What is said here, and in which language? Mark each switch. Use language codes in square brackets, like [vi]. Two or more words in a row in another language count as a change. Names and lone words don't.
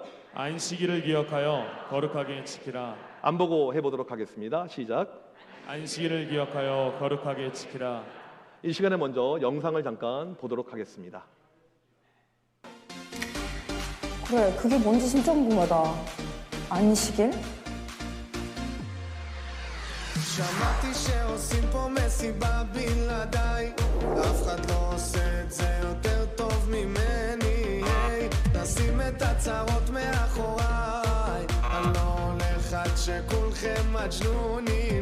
[ko] 안식일을 기억하여 거룩하게 지키라. 안 보고 해보도록 하겠습니다. 시작. 안식일을 기억하여 거룩하게 지키라. 이 시간에 먼저 영상을 잠깐 보도록 하겠습니다. 그래, 그게 뭔지 진짜 궁금하다. 안식일? [he] שמעתי שעושים פה מסיבה בלעדיי, אף אחד לא עושה את זה יותר טוב ממני. היי, נשים את הצרות מאחוריי, אני לא הולך עד שכולכם מג'נונים.